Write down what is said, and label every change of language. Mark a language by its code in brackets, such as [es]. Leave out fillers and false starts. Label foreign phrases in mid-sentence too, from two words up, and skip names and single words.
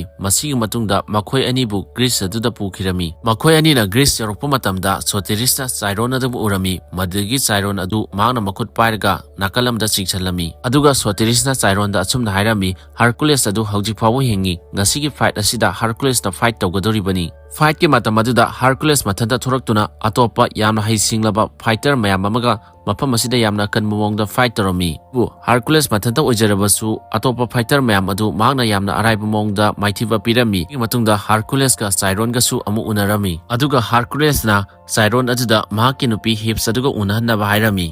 [mni] Masigi matungda makhoi ani bu Greece aduda pukhirami. Makhoi ani na Greece yarokpa matamda Sotiris na Chiron adu urami. Madagi Chiron adu mahakna makhut pairaga nakalamda chingchalami. Aduga Sotiris na Chiron da asumna hairami Hercules adu hawjik fawu hingi. Ngasigi fight asida Hercules na fight tawgadoribani. Fight ki matam aduda Hercules mathanta thoraktuna atopa yamna haisinglaba fighter mayam amaga mafam asida yamna kan momongda fight tawrami. Bu Hercules mathanta oijarabasu atopa fighter mayam adu mahakna yamna araiba mongda maithiba pirami. Matungda Hercules ka Chiron ga su amu unarami. Aduga Hercules na Chiron aduda mahakki nupi hips aduga unahanaba hairami.